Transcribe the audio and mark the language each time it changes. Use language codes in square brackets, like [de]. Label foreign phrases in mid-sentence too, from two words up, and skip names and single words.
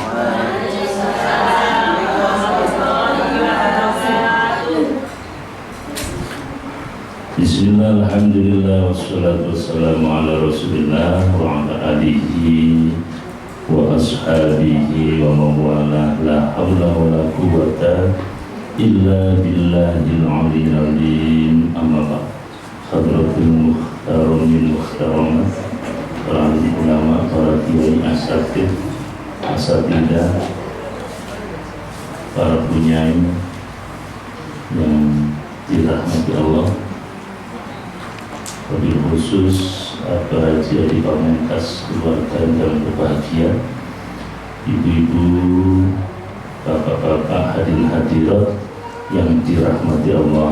[ar] بسم الله، الحمد لله، والصلاة والسلام على رسول الله وعلى آله وأصحابه ومن والاه. لا حول ولا قوة إلا بالله العلي العظيم. أما بعد. حضرة المحترمين المحترمات, [id] para ulama, para kiai, asatidah, para punyai yang dirahmati Allah, [ar] وبالخصوص [id] Pak Haji Adi Pamungkas, keluarga yang berbahagia, ibu-ibu, bapak-bapak, hadirin hadirat yang dirahmati Allah.